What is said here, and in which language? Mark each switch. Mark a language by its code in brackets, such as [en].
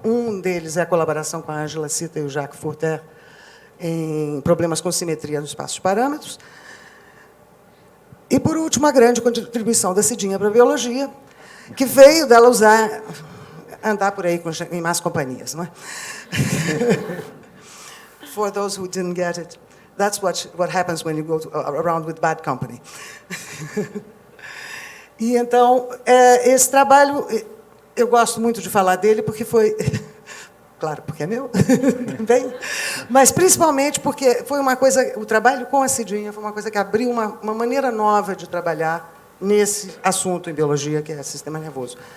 [pt] Um deles é a colaboração com a Angela Cita e o Jacques Furter em problemas com simetria nos espaços de parâmetros. E, por último, a grande contribuição da Cidinha para a biologia, que veio dela andar por aí em más companhias, não é? [en] For those who didn't get it, that's what happens when you go around with bad company. [pt] E então, esse trabalho, eu gosto muito de falar dele porque foi, claro, porque é meu, bem, mas principalmente porque foi uma coisa, o trabalho com a Cidinha foi uma coisa que abriu uma maneira nova de trabalhar nesse assunto em biologia, que é sistema nervoso.